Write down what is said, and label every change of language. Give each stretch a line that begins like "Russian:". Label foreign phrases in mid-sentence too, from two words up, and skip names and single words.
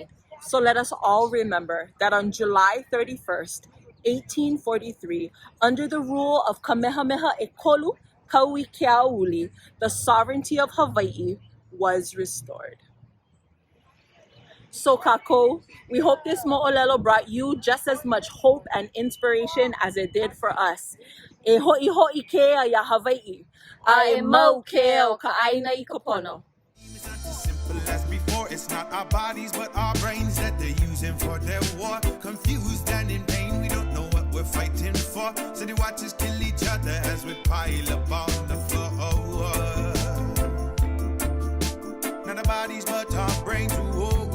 English: So let us all remember that on July 31st, 1843, under the rule of Kamehameha Ekolu Kauikeauli, the sovereignty of Hawaii was restored. So Kako, we hope this mo'olelo brought you just as much hope and inspiration as it did for us.
Hawaiian: E hoʻihoʻi kea ya Hawaii. A mau kea o ka aina I kopono.
English: It's not as simple as before. It's not our bodies, but our brains that they're using for their war. Confused and in pain, we don't know what we're fighting for. So they watch us kill each other as we pile up on the floor. Not our bodies, but our brains.